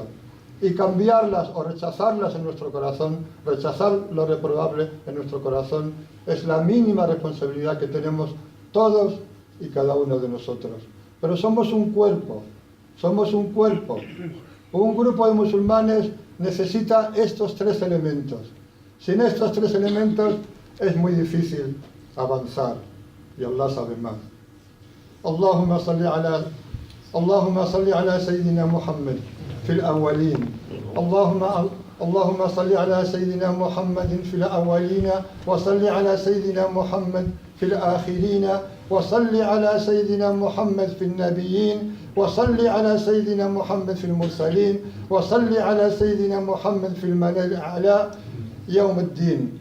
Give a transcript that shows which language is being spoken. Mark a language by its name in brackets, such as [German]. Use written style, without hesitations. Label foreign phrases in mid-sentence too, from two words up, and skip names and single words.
[Spanish] Y cambiarlas o rechazarlas en nuestro corazón, rechazar lo reprobable en nuestro corazón, es la mínima responsabilidad que tenemos todos y cada uno de nosotros. Pero somos un cuerpo. Un grupo de musulmanes necesita estos tres elementos. Sin estos tres elementos es muy difícil avanzar, y Allah sabe más. [Arabic] اللهم صل على سيدنا محمد في الأولين اللهم صل على سيدنا محمد في الأولين وصل على سيدنا محمد في الآخرين وصل على سيدنا محمد في النبيين وصل على سيدنا محمد في المرسلين وصل على سيدنا محمد في الملأ الأعلى يوم الدين.